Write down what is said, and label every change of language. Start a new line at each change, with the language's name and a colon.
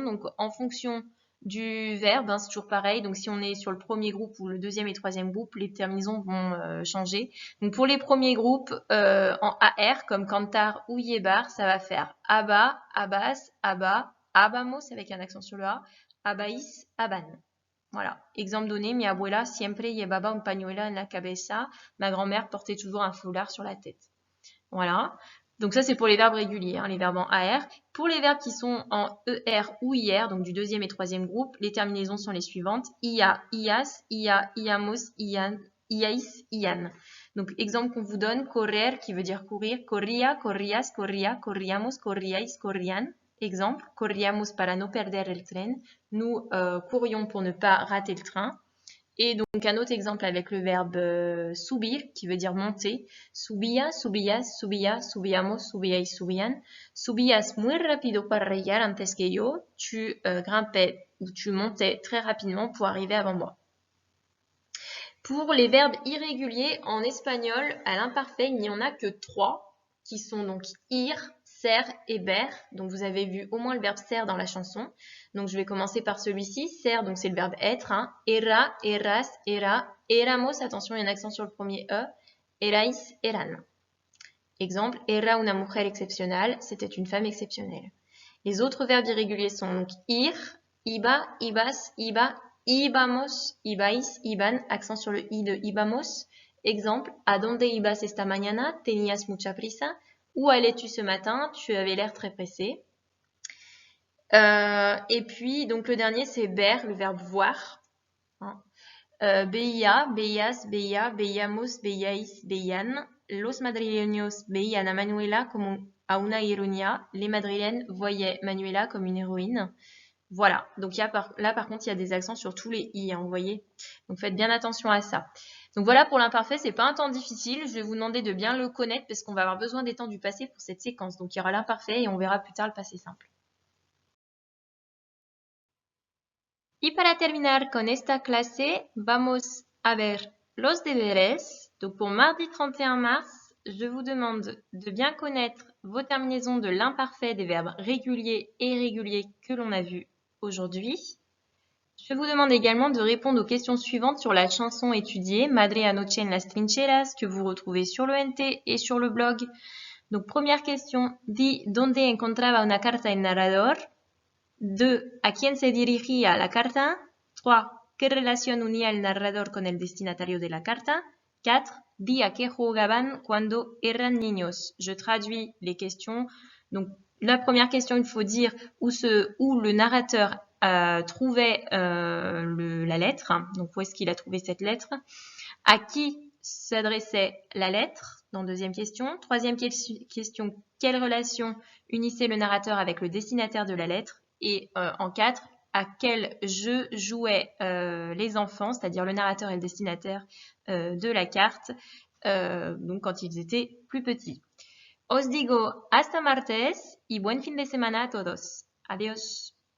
French: Donc, en fonction du verbe, c'est toujours pareil. Donc, si on est sur le premier groupe ou le deuxième et troisième groupe, les terminaisons vont changer. Donc, pour les premiers groupes, en AR, comme cantar ou llevar, ça va faire aba, abas, aba, abamos avec un accent sur le A, abais, aban. Voilà. Exemple donné,
Spanish: mi abuela siempre llevaba un pañuelo en la cabeza.
French: Ma grand-mère portait toujours un foulard sur la tête. Voilà. Donc ça, c'est pour les verbes réguliers, les verbes en AR. Pour les verbes qui sont en ER ou IR, donc du deuxième et troisième groupe, les terminaisons sont les suivantes.
Spanish: Ia, ias, ia, iamos, ian, iais, ian.
French: Donc, exemple qu'on vous donne, correr, qui veut dire courir.
Spanish: Corría, corrías, corría, corríamos, corríais, corrían.
French: Exemple,
Spanish: corríamos para no perder el tren.
French: Nous courions pour ne pas rater le train. Et donc, un autre exemple avec le verbe subir, qui veut dire monter.
Spanish: Subía, subías, subía, subíamos, subíais, subían. Subías muy rápido para llegar antes que yo.
French: Tu grimpais ou tu montais très rapidement pour arriver avant moi. Pour les verbes irréguliers, en espagnol, à l'imparfait, il n'y en a que 3, qui sont donc ir, ser et ber. Donc, vous avez vu au moins le verbe ser dans la chanson. Donc, je vais commencer par celui-ci. Ser, donc c'est le verbe être. Era, eras, era. Éramos, attention, il y a un accent sur le premier E. Erais, eran. Exemple,
Spanish: era una mujer excepcional.
French: C'était une femme exceptionnelle. Les autres verbes irréguliers sont donc ir, iba, ibas, iba, ibamos, ibais, iban, accent sur le i de ibamos. Exemple,
Spanish: ¿a dónde ibas esta mañana? Tenías mucha prisa.
French: Où allais-tu ce matin? Tu avais l'air très pressé. Et puis, donc le dernier, c'est ber, le verbe voir.
Spanish: Veía, veías, veía, veíamos, veíais, veían. Los madrileños veían a Manuela como a una heroína.
French: Les madrilènes voyaient Manuela comme une héroïne. Voilà. Donc là, par contre, il y a des accents sur tous les i, vous voyez. Donc faites bien attention à ça. Donc voilà pour l'imparfait, c'est pas un temps difficile. Je vais vous demander de bien le connaître parce qu'on va avoir besoin des temps du passé pour cette séquence. Donc il y aura l'imparfait et on verra plus tard le passé simple.
Spanish: Y para terminar con esta clase, vamos a ver los deberes.
French: Donc pour mardi 31 mars, je vous demande de bien connaître vos terminaisons de l'imparfait des verbes réguliers et irréguliers que l'on a vus aujourd'hui. Je vous demande également de répondre aux questions suivantes sur la chanson étudiée, Madre anoche en las trincheras, que vous retrouvez sur l'ONT et sur le blog. Donc première question,
Spanish: di ¿dónde encontraba una carta el narrador? 2. ¿A quién se dirigía la carta? 3. ¿Qué relación unía el narrador con el destinatario de la carta? 4. día que jugaban cuando eran niños.
French: Je traduis les questions. Donc, la première question, il faut dire où le narrateur trouvait la lettre. Donc, où est-ce qu'il a trouvé cette lettre? À qui s'adressait la lettre? Dans deuxième question. Troisième question, quelle relation unissait le narrateur avec le destinataire de la lettre? Et en 4, à quel jeu jouaient les enfants, c'est-à-dire le narrateur et le destinataire de la carte, donc quand ils étaient plus petits.
Spanish: Os digo hasta martes y buen fin de semana a todos. Adiós.